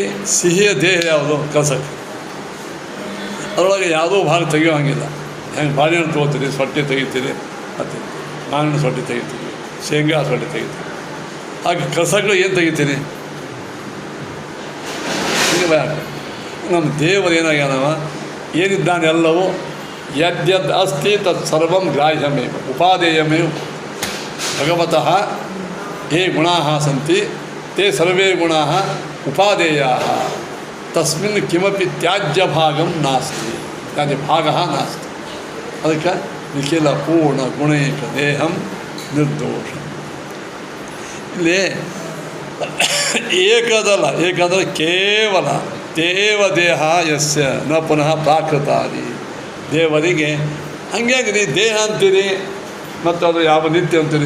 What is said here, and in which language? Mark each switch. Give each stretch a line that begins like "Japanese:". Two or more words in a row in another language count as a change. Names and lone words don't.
Kannada: ಸಿಹಿಯ ದೇಹ ಯಾವುದು? ಕಲಸಕ್ರಿ. ಅದರೊಳಗೆ ಯಾವುದೋ ಭಾಗ ತೆಗಿಯೋ ಹಂಗಿಲ್ಲ. ಹೆಂಗೆ ಬಾಳೆಹಣ್ಣು ತೊಗೋತೀರಿ, ಸೊಟ್ಟೆ ತೆಗಿತೀರಿ, ಮತ್ತು ಮಾವಿನ ಸೊಟ್ಟೆ ತೆಗಿತೀರಿ, ಶೇಂಗಾ ಸೊಟ್ಟೆ ತೆಗಿತೀರಿ. ಹಾಗೆ ಕಲಸಕ್ರಿ ಏನು ತೆಗಿತೀರಿ? ನಮ್ಮ ದೇವರು ಏನಾಗ್ಯಾನವ?
Sanskrit: ಏನಿದ್ದಾನೆಲ್ಲವೂ ಯದ್ಯದ್ ಅಸ್ತಿ ತತ್ ಸರ್ವಂ ಗ್ರಾಹ್ಯಮೇವ ಉಪಾದೇಯಮೇವ ಭಗವತಃ ಯೇ ಗುಣಾಃ ಸಂತಿ ತೇ ಸರ್ವೇ ಗುಣಾಃ ಉಪಾದೇಯಾಃ ತಸ್ಮಿನ್ ಕಿಮಪಿ ತ್ಯಾಜ್ಯ ಭಾಗಂ ನಾಸ್ತಿ. ತ್ಯಾಜ್ಯ ಭಾಗ ನಾಸ್ತಿ. ಅದಕ್ಕೆ ನಿಖಿಲ ಪೂರ್ಣ ಗುಣೈಕ ದೇಹಂ ನಿರ್ದೋಷ.
Kannada: ಇಲ್ಲಿ ಏಕದಲ್ಲ, ಏಕಂದರೆ
Sanskrit: ಕೇವಲ ದೇವ ದೇಹ ಯಸ್ಯ ನ ಪುನಃ ಪ್ರಾಕೃತಾದಿ.
Kannada: ದೇವರಿಗೆ ಹಂಗ್ಯಾಗ್ರಿ ದೇಹ ಅಂತೀರಿ ಮತ್ತು ಅದು ಯಾವ ನಿತ್ಯ ಅಂತೀರಿ?